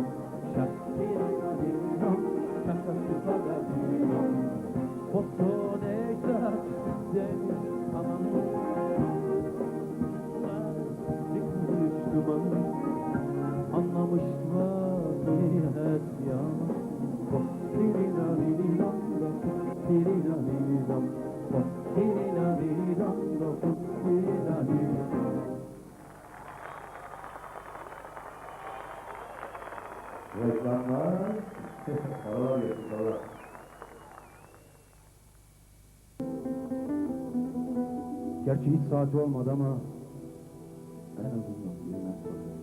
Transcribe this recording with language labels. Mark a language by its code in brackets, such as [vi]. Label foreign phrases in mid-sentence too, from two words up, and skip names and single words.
[tr] Şah dirina dirinam şaka kıza da dirinam. Foto nektar demiş anam. Çıkmış duman anlamış vaziyet ya. Dirina dirinam da dirina dirinam. Dirina dirinam da dirina dirinam. Reklamlar. Allah yesin Allah. Gerçi hiç saati olmadı ama en azından birine sorayım.